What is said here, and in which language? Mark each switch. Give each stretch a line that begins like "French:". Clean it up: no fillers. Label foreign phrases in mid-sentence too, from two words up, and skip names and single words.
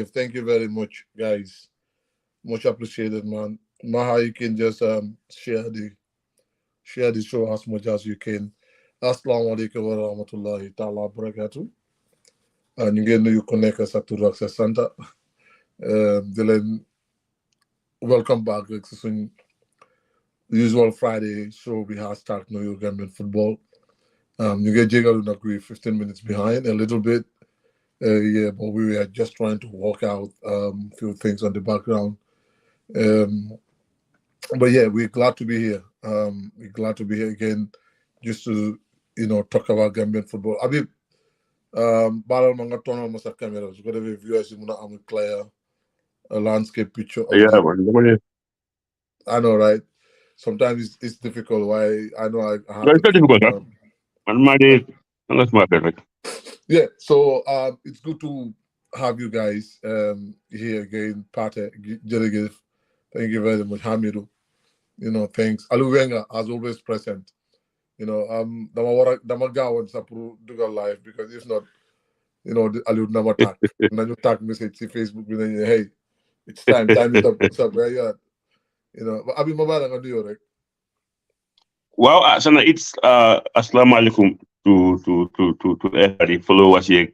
English: Thank you very much, guys. Much appreciated, man. Maha, you can just share the show as much as you can.
Arabic: Assalamu alaikum wa rahmatullahi ta'ala wa barakatuh.
Wolof: Ñu ngeen nuyu ku nekk sa tur ak sa sant di leen
English: welcome back
Wolof: rek si suñ
English: usual Friday show
Wolof: bi hashtag nuyu
English: Gambian football.
Wolof: ñu ngi jégalu nag
English: we 15 minutes behind a little bit. Yeah, but we were just trying to work out a few things on the background. But yeah, we're glad to be here. We're glad to be here again, just to talk about Gambian football. I mean,
Wolof: balal ma nga tonal ma sa caméra su ko defee viewers yi mun a am
English: a clear landscape picture of Yeah, the. man. I know, right? Sometimes it's difficult. Why I know I have to It's not keep. difficult, huh? Man, that's my favorite. Yeah, so it's good to have you guys here again, Pate, Jerigiv. Thank you very much, Hamidu. Thanks. Alu Wenga, as always, present.
Wolof: Dama gawan sa pro dugal live
English: because if not, Alu never tag. And then you tag message see Facebook, then hey, it's time is up, it's up, where you at? But Abi Mabara nga do you, right? Wow, Sana, it's
Arabic: assalamu alaikum
English: to everybody followers here.